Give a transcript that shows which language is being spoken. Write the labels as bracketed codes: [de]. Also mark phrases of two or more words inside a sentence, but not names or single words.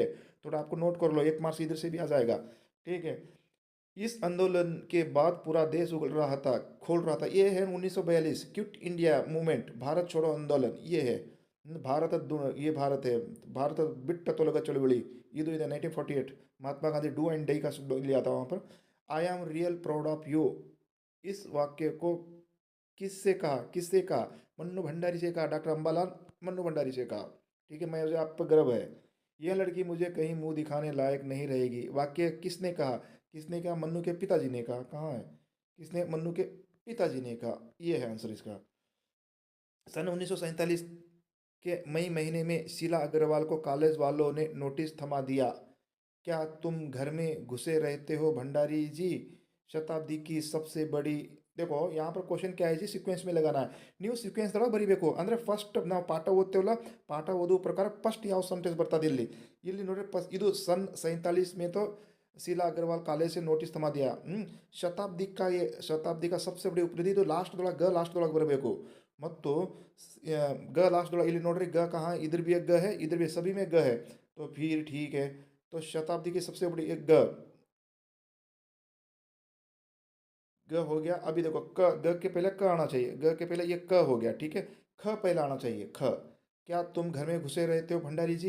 [hi] थोड़ा आपको नोट कर लो, 1 मार्क्स इधर से भी आ जाएगा, ठीक है. इस आंदोलन के बाद पूरा देश उगल रहा था, खोल रहा था. ये है 1942, क्विट इंडिया मूवमेंट, भारत छोड़ो आंदोलन. ये है भारत ये भारत है. [kn] ಭಾರತ ಬಿಟ್ಟು ತೊಲಗಿ ಚಳವಳಿ, ಇದು ಇದೆ 1948. [hi] महात्मा गांधी [en] do and die [hi] का शब्द लिया था वहाँ पर. [en] I am real proud of you [hi] इस वाक्य को किससे कहा, किससे कहा? मन्नू भंडारी से कहा, डॉक्टर अंबालाल मन्नू भंडारी से कहा। ठीक है, मैं मुझे आप पर गर्व है। यह लड़की मुझे कहीं मुंह दिखाने लायक नहीं रहेगी, वाक्य किसने कहा? किसने कहा? मन्नू के पिताजी ने कहा। कहाँ है? किसने? मन्नू के पिताजी ने कहा। ये है आंसर इसका। सन 1947 के मई महीने में शीला अग्रवाल को कॉलेज वालों ने नोटिस थमा दिया। क्या तुम घर में घुसे रहते हो भंडारी जी? शताब्दी की सबसे बड़ी। देखो यहाँ पर क्वेश्चन क्या है जी, सीक्वेंस में लगाना है। [kn] ನೀವು ಸೀಕ್ವೆನ್ಸ್ ತರ ಬರಿಬೇಕು ಅಂದ್ರೆ ಫಸ್ಟ್ ನಾವು ಪಾಠ ಓದ್ತೇವಲ್ಲ, ಪಾಠ ಓದುವ ಪ್ರಕಾರ ಫಸ್ಟ್ ಯಾವ ಸೆಂಟೆನ್ಸ್ ಬರ್ತದೆ ಇಲ್ಲಿ. ಇಲ್ಲಿ ನೋಡ್ರಿ ಇದು [hi] सन 47 में तो शीला अग्रवाल कॉलेज से नोटिस थमा दिया. ಶತಾಬ್ದಿ का सबसे बड़ी उपलब्धि तो [kn] ಲಾಸ್ಟ್ ದೊಳಗೆ ಬರಬೇಕು. ಮತ್ತು ಲಾಸ್ಟ್ ದೊಳಗೆ ಇಲ್ಲಿ ನೋಡ್ರಿ [hi] कहाँ इधर भी एक है, इधर भी सभी में है. तो फिर ठीक है. तो शताब्दी की सबसे बड़ी एक हो गया. अभी देखो के पहले क आना चाहिए, के पहले ये क हो गया. ठीक है, ख पहले आना चाहिए, ख. क्या तुम घर में घुसे रहते हो भंडारी जी?